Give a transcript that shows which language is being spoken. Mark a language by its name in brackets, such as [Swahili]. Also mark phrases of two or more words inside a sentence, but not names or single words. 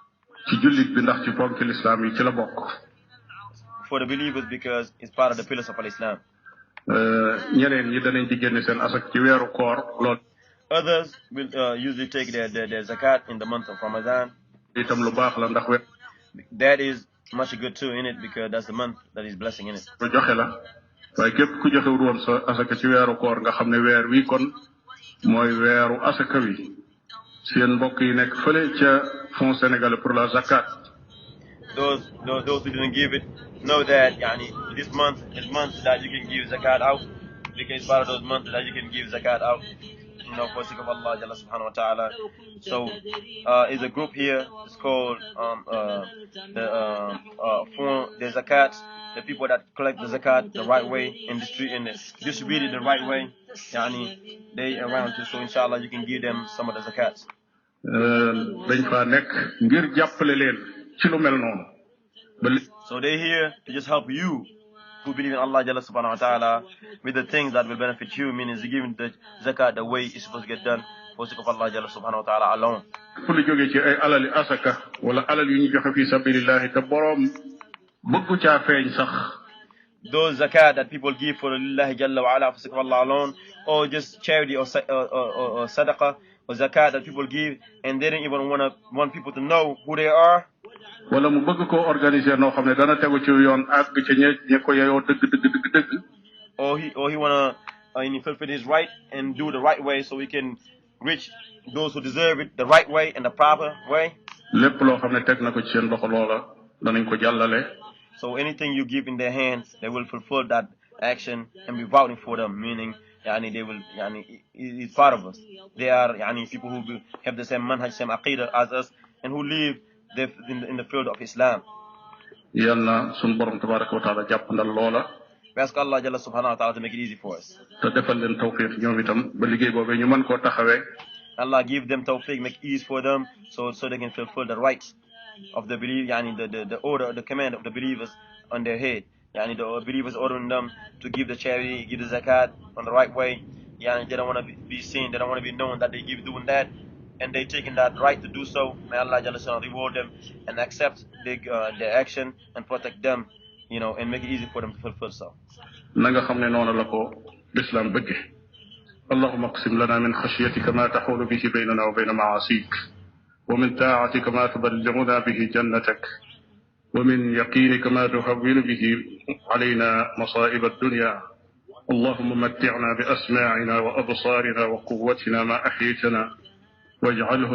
[English] For the believers, because it's part of the pillars of Islam. Others will usually take their zakat in the month of Ramadan. That is much good too in it, because that's the month that is blessing in it. [Wolof] waaye képp ku joxewul woon sa asaka ci weeru koor nga xam ne weer wi kon mooy weeru asaka wi seen mbokk yi nekk fële ca Fonds sénégalais pour la zakat. [English] Those who didn't give it know that this month is month that you can give zakat out. because it's part of those months that you can give zakat out, for the sake of Allah [Arabic] جل سبحانه وتعالى. [English] So is a group here. It's called the zakat. The people that collect the zakat the right way and distribute it the right way. They around you, so inshallah you can give them some of the zakats. [Wolof] dañ fa nekk ngir jàppale leen ci lu mel noonu. [English] So they're here to just help you who believe in Allah [Arabic] جل سبحانه وتعالى [English] with the things that will benefit you, meaning giving the zakat the way it's supposed to get done for the sake of Allah [Arabic] جل سبحانه وتعالى [English] alone. [Wolof] fu lu jógee ci ay alali asaka wala alal yu ñu joxe [Arabic] في سبيل الله [Wolof] te boroom bëggu caa feeñ sax. [English] Those zakat that people give for Allah [Arabic] جل وعلا [English] for the sake of Allah alone, or just charity or sadaqah or zakat that people give and they don't even want people to know who they are. [Wolof] wala mu bëgg ko organiser noo xam ne dana tegu ci yoon àgg ci ñe ko yeyoo dëgg. [English] Or he wanna fulfill his right and do the right way so we can reach those who deserve it the right way and the proper way. [Wolof] lépp loo xam ne teg na ko ci seen loxo loola danañ ko jàllale. [English] So anything you give in their hands, they will fulfill that action and be vouching for them, meaning they will it's part of us. They are people who have the same manhaj, same aqidah as us, and who live in the field of Islam. [Wolof] yal na sunu borom [Arabic] تبارك وتعالى [Wolof] jàppandal loola. [English] We ask Allah [Arabic] جل سبحانه وتعالى [English] to make it easy for us. [Wolof] te defal leen tawfiq ñoom itam ba liggéey boobee ñu mën koo taxawee. [English] Allah give them tawfiq, make it easy for them so they can fulfill the rights of the belief, the order, the command of the believers on their head. The believers ordering them to give the charity, give the zakat on the right way. They don't want to be seen, they don't want to be known that they doing that, and they taking that right to do so. May Allah [Arabic] جل شأنه [English] reward them and accept their action and protect them, and make it easy for them to fulfill so. [Wolof] na nga xam ne noonu la ko l'islam bëgge. [Arabic] اللهم اقسم لنا من خشيتك ما تحول به بيننا وبين معاصيك ومن طاعتك ما تبلغنا به جنتك ومن يقينك ما تهون به علينا مصائب الدنيا اللهم متعنا بأسماعنا وأبصارنا وقوتنا ما أحييتنا واجعله